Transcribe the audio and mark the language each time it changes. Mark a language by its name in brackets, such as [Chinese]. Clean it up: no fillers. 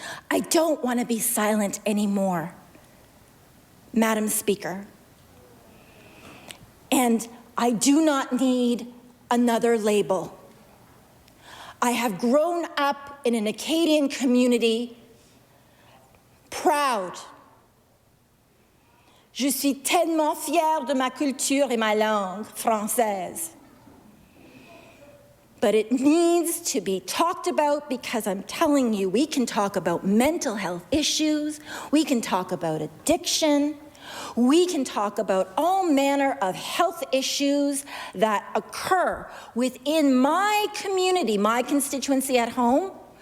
[English] I don't want to be silent anymore, Madam Speaker. And I do not need another label. I have grown up in an Acadian community, proud. [French] Je suis tellement fière de ma culture et ma langue française. [English] But it needs to be talked about, because I'm telling you, we can talk about mental health issues, we can talk about addiction, we can talk about all manner of health issues that occur within my community, my constituency at home.